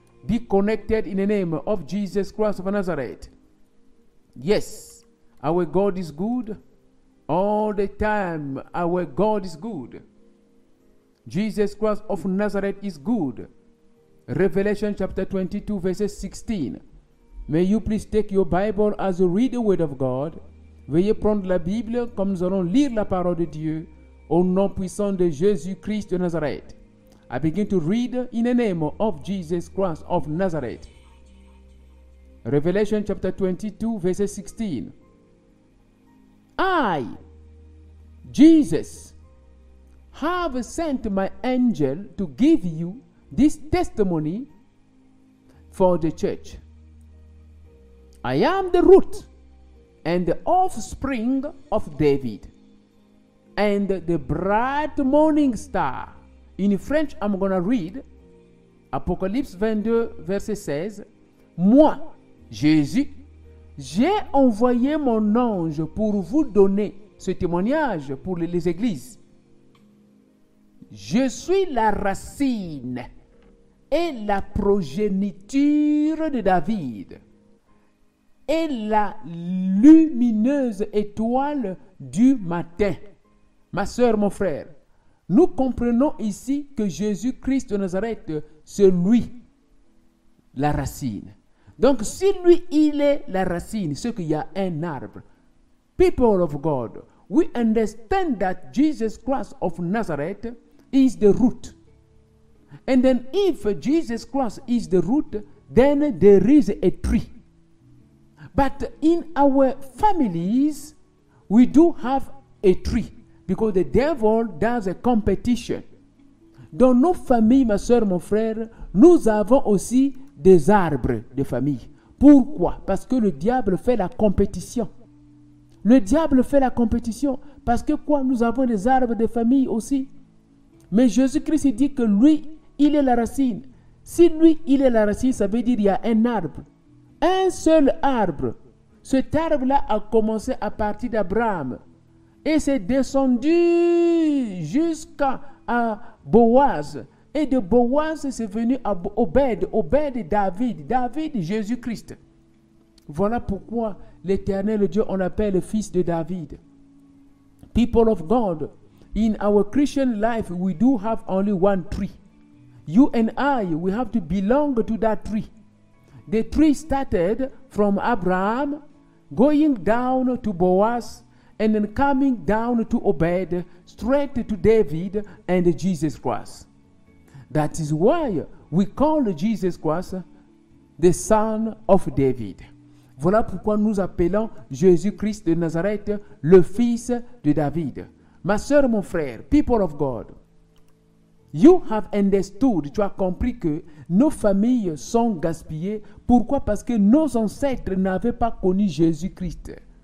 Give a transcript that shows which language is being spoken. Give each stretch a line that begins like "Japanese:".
English: Be connected in the name of Jesus Christ of Nazareth. Yes, our God is good. All the time, our God is good. Jesus Christ of Nazareth is good. Revelation chapter 22, verset 16. May you please take your Bible as you read the Word of God.
French: Veuillez prendre la Bible comme nous allons lire la parole de Dieu au nom puissant de Jésus-Christ de Nazareth.
English: I begin to read in the name of Jesus Christ of Nazareth. Revelation chapter 22, verset 16. I, Jesus, have sent my angel to give you this testimony for the church. I am the root and the offspring of David, and the bright morning star. In French, I'm going to read Apocalypse 22, verset 16.
French: Moi, Jésus, j'ai envoyé mon ange pour vous donner ce témoignage pour les églises. Je suis la racine et la progéniture de David et la lumineuse étoile du matin. Ma sœur, mon frère, nous comprenons ici que Jésus-Christ de Nazareth, c'est lui, la racine. Donc, si lui, il est la racine, c'est qu'il y a un arbre.
English: People of God, we understand that Jesus Christ of Nazareth is the root. And then if Jesus Christ is the root, then there is a tree. But in our families, we do have a tree because the devil does a competition.
French: Dans nos familles, ma soeur, mon frère, nous avons aussi des arbres de famille. Pourquoi? Parce que le diable fait la compétition. Le diable fait la compétition. Parce que quoi? Nous avons des arbres de famille aussi. Mais Jésus-Christ dit que lui, il est la racine. Si lui, il est la racine, ça veut dire qu'il y a un arbre. Un seul arbre. Cet arbre-là a commencé à partir d'Abraham. Et c'est descendu jusqu'à Boaz. Et de Boaz, c'est venu à Obed. Obed, David. David, Jésus-Christ. Voilà pourquoi l'Éternel Dieu, on l'appelle le fils de David.
English: People of God, in our Christian life, we do have only one tree. You and I, we have to belong to that tree. The tree started from Abraham, going down to Boaz, and then coming down to Obed, straight to David and Jesus Christ. That is why we call Jesus Christ the son of David.
French: Voilà pourquoi nous appelons Jésus-Christ de Nazareth le fils de David. Ma sœur, mon frère,
English: people of God, you have understood,
French: tu as compris que nos familles sont gaspillées. Pourquoi? Parce que nos ancêtres n'avaient pas connu Jésus-Christ.